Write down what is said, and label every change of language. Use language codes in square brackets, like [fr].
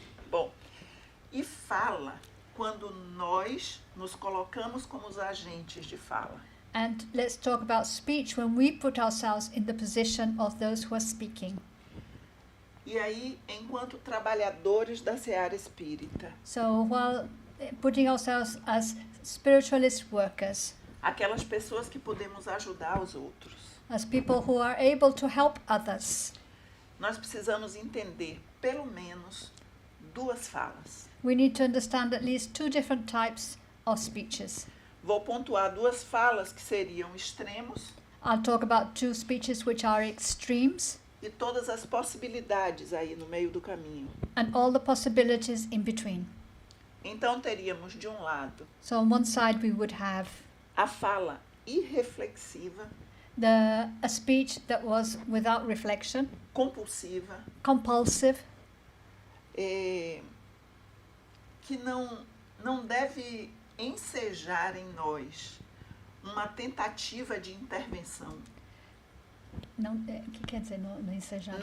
[pt] Bom, e fala quando nós nos colocamos como os agentes de fala. [en] And let's talk about speech when we put ourselves in the position of those who are speaking. [pt] E aí, enquanto trabalhadores da seara espírita, [en] So while putting ourselves as spiritualist workers, [pt] aquelas pessoas que podemos ajudar os outros, [en] as people who are able to help others, [pt] nós precisamos entender pelo menos duas falas. [en] we need to understand at least two different types of speeches. [pt] Vou pontuar duas falas que seriam extremos [en] I'll talk about two speeches which are extremes [pt] e todas as possibilidades aí no meio do caminho. [en] and all the possibilities in between. [pt] Então teríamos de um lado [en] So on one side we would have [pt] a fala irreflexiva, [en] a speech that was without reflection, [pt] compulsiva, [en] compulsive, [pt] que não deve ensejar em nós uma tentativa de intervenção. não, que quer dizer não ensejar em